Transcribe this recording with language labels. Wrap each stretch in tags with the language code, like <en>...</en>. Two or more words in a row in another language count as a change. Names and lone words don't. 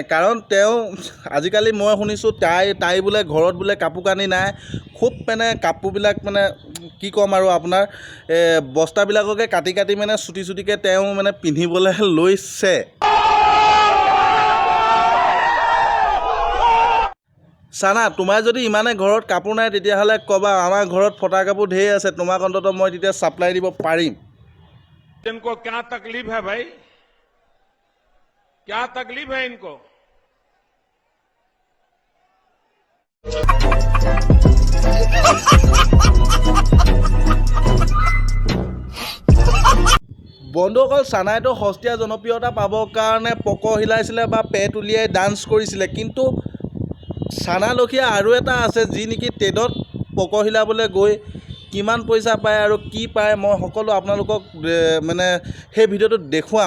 <as>কাৰণ তেওঁ আজিকালি মই শুনিছোঁ তাই বোলে ঘৰত বোলে কাপোৰ কানি নাই, খুব মানে কাপোৰবিলাক মানে কি ক'ম আৰু আপোনাৰ বস্তাবিলাককে কাটি কাটি মানে চুটি চুটিকৈ তেওঁ মানে পিন্ধিবলৈ লৈছে। চানা, তোমাৰ যদি ইমানে ঘৰত কাপোৰ নাই তেতিয়াহ'লে ক'বা, আমাৰ ঘৰত ফটা কাপোৰ ঢেৰ আছে, তোমাক অন্ততঃ মই তেতিয়া ছাপ্লাই দিব পাৰিম।</as> <hi>इनको क्या तकलीफ है भाई, क्या तकलीफ है इनको?</hi> <as>বন্ধুসকল, চানাইটো সস্তীয়া জনপ্ৰিয়তা পাবৰ কাৰণে পক হিলাইছিলে বা পেট উলিয়াই ডান্স কৰিছিলে, কিন্তু চানালখীয়া আৰু এটা আছে যি নেকি টেডত পক হিলাবলৈ গৈ কিমান পইচা পায় আৰু কি পায় মই সকলো আপোনালোকক মানে সেই ভিডিঅ'টোত দেখুৱাম।</as>